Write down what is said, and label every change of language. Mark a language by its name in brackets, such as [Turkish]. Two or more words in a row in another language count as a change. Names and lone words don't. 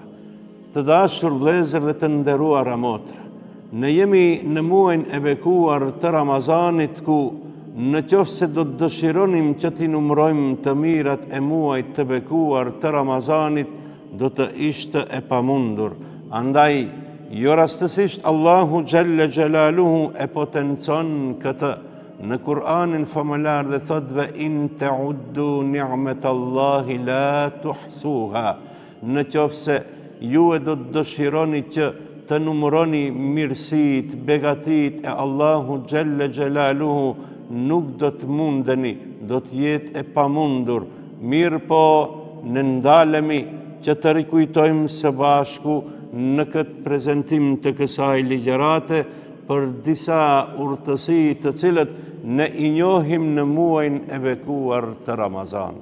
[Albanian] Të dashur vëllezër dhe të nderuara motra, ne jemi në muajin e bekuar të Ramazanit, ku në qoftë se do të dëshironim që t'i numërojmë të mirat e muajit të bekuar të Ramazanit, do të ishte e pamundur. Andaj, jo rastësisht Allahu [Arabic] جل جلاله [Albanian] e potencon këtë në Kur'anin famëlar dhe thot: [Arabic] "وإن تعدوا نعمة الله لا تحصوها." [Albanian] Në qoftë se ju e do të dëshironi që të numëroni mirësitë, begatit e Allahu [Arabic] جل جلاله, [Albanian] nuk do të mundeni, do të jetë e pamundur. Mirë po, ne ndalemi që të rikujtojmë së bashku në këtë prezantim të kësaj ligjërate për disa urtësi të cilët ne i njohim në muajin e bekuar të Ramazanit.